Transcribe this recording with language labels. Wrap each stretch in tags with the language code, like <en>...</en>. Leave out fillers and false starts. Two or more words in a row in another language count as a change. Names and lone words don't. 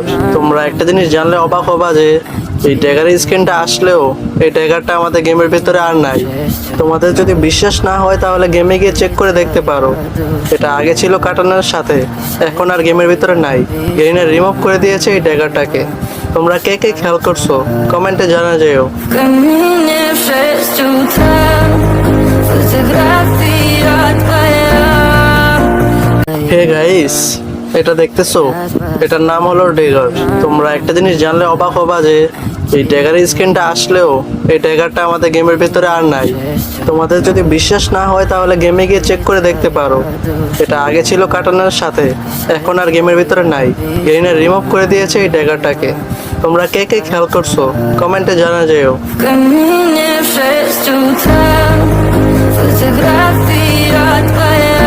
<bn>তোমরা একটা জিনিস জানলে অবাক হবা যে এই ড্যাগারের স্কিনটা আসলেও এই ড্যাগারটা আমাদের গেমের ভিতরে আর নাই। তোমাদের যদি বিশ্বাস না হয় তাহলে গেমে গিয়ে চেক করে দেখতে পারো। এটা আগে ছিল কাটানার সাথে, এখন আর গেমের ভিতরে নাই। গেইনার রিমুভ করে দিয়েছে এই ড্যাগারটাকে। তোমরা কে কে খেয়াল করছো কমেন্টে জানা যেও।</bn> <ru>Камине в 6 утра Фотография твоя.</ru> <bn>হে গাইস, এটা দেখতেছো? এটার নাম হলো ড্যাগার। তোমরা একটা জিনিস জানলে অবাক হবা যে এই ড্যাগারের স্কিনটা আসলেও এই ড্যাগারটা আমাদের গেমের ভিতরে আর নাই। তোমাদের যদি বিশ্বাস না হয় তাহলে গেমে গিয়ে চেক করে দেখতে পারো। এটা আগে ছিল কাটানার সাথে, এখন আর গেমের ভিতরে নাই। গেইনার রিমুভ করে দিয়েছে এই ড্যাগারটাকে। তোমরা কে কে খেয়াল করছো কমেন্টে জানা যেও।</bn> <ru>Камине в 6 утра Фотография твоя.</ru>